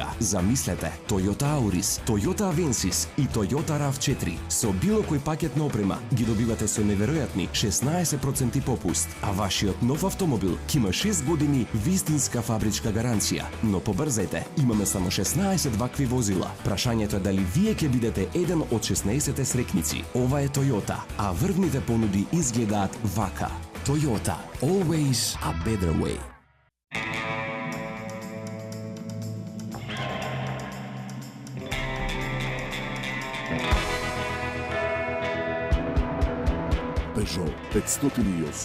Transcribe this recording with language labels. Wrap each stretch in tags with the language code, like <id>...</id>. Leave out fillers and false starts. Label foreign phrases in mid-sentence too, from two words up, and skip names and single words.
<mk>Замислете, Toyota Auris, Toyota Avensis и Toyota RAV4 со било кој пакет на опрема ги добивате со неверојатни 16% попуст, а вашиот нов автомобил ќе има 6 години вистинска фабричка гаранција. Но побрзајте, имаме само 16 вакви возила. Прашањето е дали вие ќе бидете еден од 16 срекници. Ова е Toyota, а врвните понуди изгледаат вака.</mk> <en>Toyota, always a better way. Peugeot 508.</en>